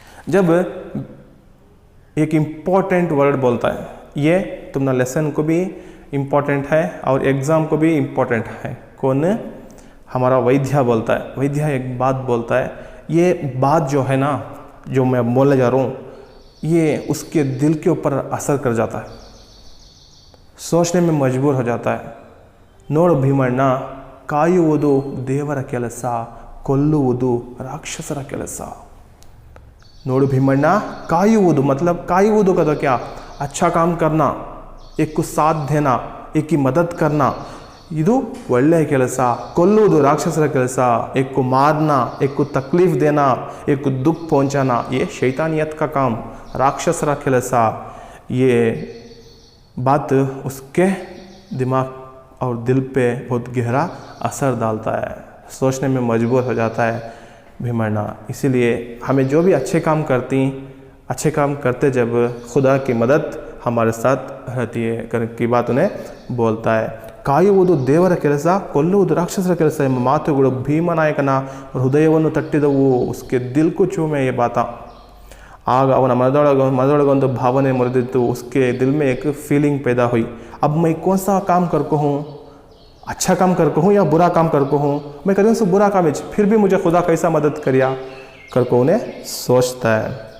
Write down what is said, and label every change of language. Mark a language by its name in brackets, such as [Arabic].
[Hindi] जब एक important word बोलता है, ये तुम्हारा लेसन को भी इम्पोर्टेंट है और एग्ज़ाम को भी इम्पोर्टेंट है। कौन? हमारा वैद्य बोलता है। वैद्य एक बात बोलता है, ये बात जो है ना जो मैं बोलने जा रहा हूँ ये उसके दिल के ऊपर असर कर जाता है, सोचने में मजबूर हो जाता है। [Kannada] ನೋಡು ಭೀಮಣ್ಣ, ಕಾಯುವುದು ದೇವರ ಕೆಲಸ, ಕೊಲ್ಲುವುದು ರಾಕ್ಷಸರ ಕೆಲಸ। ನೋಡು ಭೀಮಣ್ಣ, ಕಾಯುವುದು [Hindi] मतलब कायुವುದು का तो क्या, अच्छा काम करना, एक को साथ देना, एक की मदद करना, [Kannada] ಇದು ಒಳ್ಳೆಯ ಕೆಲಸ। ಕೊಲ್ಲುವುದು ರಾಕ್ಷಸರ ಕೆಲಸ, [Hindi] एक को मारना, एक को तकलीफ देना, एक को दुख पहुंचाना, ये शैतानियत का काम, [Kannada] राक्षसरा ಕೆಲಸ। [Hindi] ये बात उसके दिमाग और दिल पे बहुत गहरा असर डालता है, सोचने में मजबूर हो जाता है भीमण्णा। इसीलिए हमें जो भी अच्छे काम करते जब खुदा की मदद हमारे साथ रहती है की बात उन्हें बोलता है। [Kannada] ಕಾಯುವುದು ದೇವರ ಕೆಲಸ, ಕೊಲ್ಲುವುದು ರಾಕ್ಷಸರ ಕೆಲಸ ಎಂಬ ಮಾತುಗಳು ಭೀಮನಾಯಕನ ಹೃದಯವನ್ನು ತಟ್ಟಿದವು। [Hindi] उसके दिल को छूमे ये बात। [Kannada] आग ಅವನ ಮನದೊಳಗೊಂದು ಭಾವನೆ ಮುರಿದಿತ್ತು. [Hindi] उसके दिल में एक फीलिंग पैदा हुई, अब मैं कौन सा काम कर को हूँ, अच्छा काम कर को हूँ या बुरा काम कर को हूँ. मैं करूँ सो बुरा काम है, फिर भी मुझे खुदा कैसा मदद करिया कर को उन्हें सोचता है.